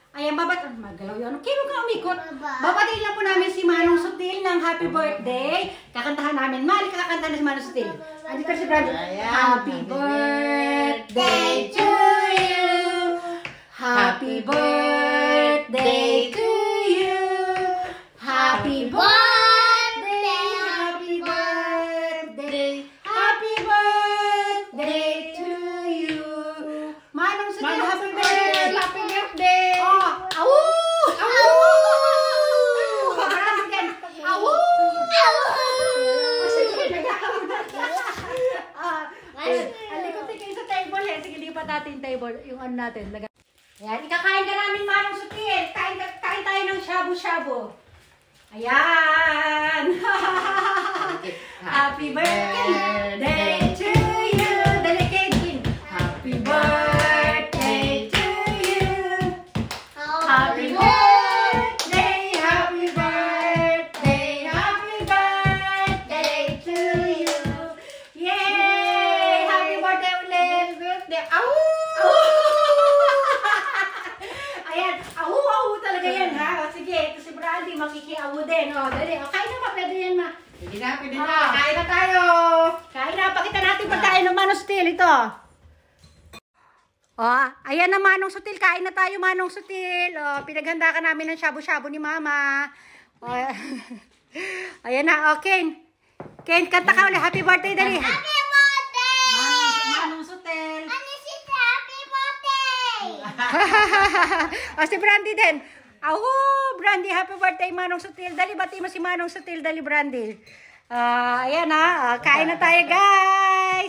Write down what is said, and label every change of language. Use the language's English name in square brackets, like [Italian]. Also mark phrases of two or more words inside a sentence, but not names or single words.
[Filipino] Ayan, magalaw yun. Kilo ka umikot. Babatiin lang po namin si Manong Sutil ng [English] happy birthday. [Filipino] Kakantahan namin. Mali kakantahan na si Manong Sutil. Andi ka si Brando. [English] Happy birthday to you. Happy birthday to you. Happy birthday. Happy birthday. Happy birthday to you. Manong Sutil, happy birthday. Happy birthday. Oh, awu! Awu! Parang again. Awu! Awu! [Filipino] Sige, nag-awu na. Alikot kayo sa table eh. Sige, lipat natin table. Yung ano natin. Ayan, ikakain ka namin, Manong Sutil. Kain tayo ng shabu-shabu. Ayan! [English] Happy birthday to you! Dali, Kenjin! Happy birthday to you! Happy birthday! Happy birthday! Happy birthday to you! Yay! Happy birthday ulit! Birthday! Awu! [Filipino] Ayan, awu talaga yan ha. O sige, ito si Brandy, makikiawu din. O, dali. O, kain na ma, pwede yan ma. Pwede na. Kain na tayo. Kain na, pakita natin pa tayo ng Manong Sutil. Ito. O, ayan na Manong Sutil. Kain na tayo Manong Sutil. O, pinaghanda ka namin ng shabu-shabu ni Mama. O, ayan na, o, Ken. Ken, kanta ka ulit. [English] Happy birthday, [Filipino] dali. [English] Happy birthday! Manong Sutil. Happy birthday! [Filipino] O, si Brandy din. Awu, Brandy, [English] happy birthday, [Filipino] Manong Sutil. Dali, bati mo si Manong Sutil. Dali, Brandy. Ayan ha. Kain na tayo, guys.